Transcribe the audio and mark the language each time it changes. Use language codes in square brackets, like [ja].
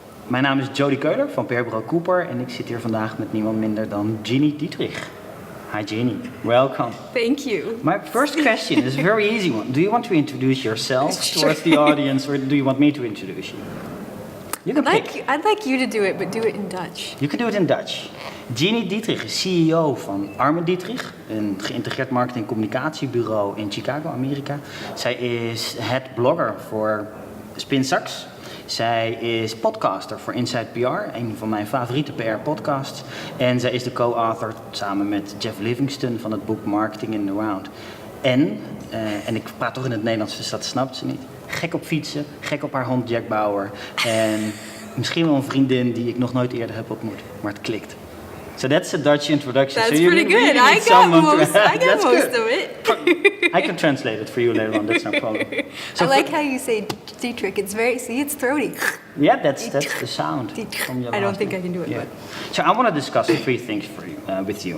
[nl] Mijn naam is Jody Keuler van PR-bureau Coopr en ik zit hier vandaag met niemand minder dan Gini Dietrich. [en] Hi Gini, welcome. Thank you. My first question is a very easy one. Do you want to introduce yourself towards the audience or do you want me to introduce you? You can pick. I'd like you to do it, but do it in Dutch. You can do it in Dutch. [nl] Gini Dietrich is CEO van Arment Dietrich, een geïntegreerd marketingcommunicatiebureau in Chicago, Amerika. Zij is head blogger voor Spinsax. Zij is podcaster voor Inside PR, een van mijn favoriete PR-podcasts. En zij is de co-author samen met Jeff Livingston van het boek Marketing in the Round. En ik praat toch in het Nederlands, dus dat snapt ze niet. Gek op fietsen, gek op haar hond Jack Bauer. En misschien wel een vriendin die ik nog nooit eerder heb ontmoet, maar het klikt. [en] So that's a Dutch introduction. That's so pretty good. Really I got most of it. I can translate it for you later on. That's no problem. So I like how you say Dietrich. It's throaty. Yeah, that's the sound. From your I don't last think name. I can do it. Yeah. But. So I want to discuss three things for you, with you.